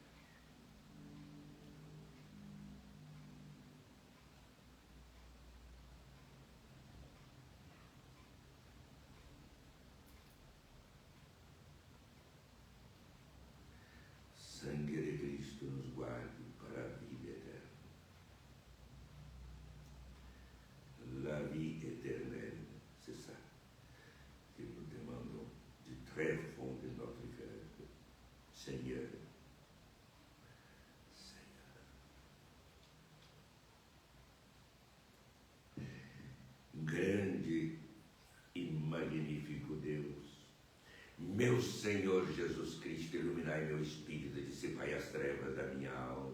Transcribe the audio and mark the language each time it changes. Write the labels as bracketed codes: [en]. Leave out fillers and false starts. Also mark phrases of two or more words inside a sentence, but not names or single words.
[pt] Sangue de Cristo nos guarde para a vida eterna. [fr] La vie éternelle, c'est ça que nous demandons du très fond de notre cœur. Seigneur, [pt] Senhor. Grande e magnífico Deus, meu Senhor Jesus Cristo, iluminai meu espírito, dissipai as trevas da minha alma.